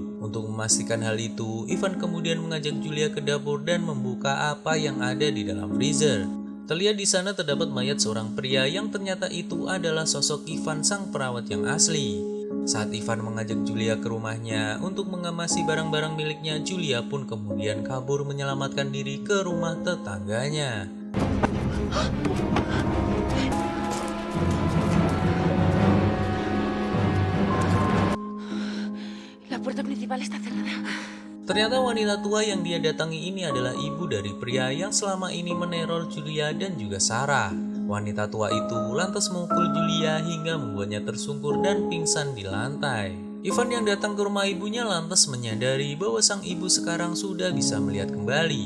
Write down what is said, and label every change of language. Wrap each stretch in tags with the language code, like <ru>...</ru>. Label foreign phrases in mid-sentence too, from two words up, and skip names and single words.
<id>Untuk memastikan hal itu, Evan kemudian mengajak Julia ke dapur dan membuka apa yang ada di dalam freezer. Terlihat di sana terdapat mayat seorang pria yang ternyata itu adalah sosok Ivan sang perawat yang asli. Saat Ivan mengajak Julia ke rumahnya untuk mengemasi barang-barang miliknya, Julia pun kemudian kabur menyelamatkan diri ke rumah tetangganya.</id> <es>La puerta principal está cerrada.</es> <id>Ternyata wanita tua yang dia datangi ini adalah ibu dari pria yang selama ini meneror Julia dan juga Sarah. Wanita tua itu lantas memukul Julia hingga membuatnya tersungkur dan pingsan di lantai. Ivan yang datang ke rumah ibunya lantas menyadari bahwa sang ibu sekarang sudah bisa melihat kembali.</id>